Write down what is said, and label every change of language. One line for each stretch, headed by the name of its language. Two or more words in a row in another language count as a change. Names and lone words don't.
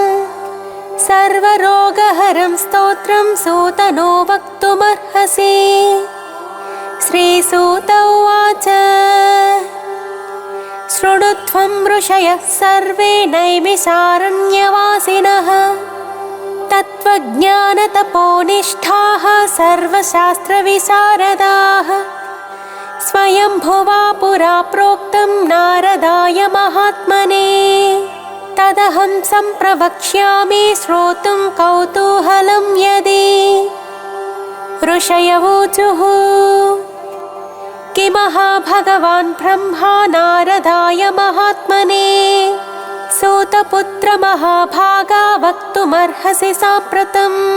Sanskrit: సర్వరోగహరం స్తోత్రం సూతనో వక్తుమర్హసి శ్రీసూత ఉవాచ శృణుత్వం ఋషయః సర్వే నైమిషారణ్యవాసినః తత్వజ్ఞానతపోనిష్ఠాః సర్వశాస్త్రవిశారదాః స్వయంభువా పురా ప్రోక్తం నారదాయ మహాత్మనే तदहं सम्प्रवक्ष्यामि श्रोतुं कौतूहलं यदि। ऋषयवोचुः किमहा भगवान् ब्रह्मा नारदाय महात्मने सूतपुत्र महाभागा वक्तुमर्हसि साम्प्रतम्।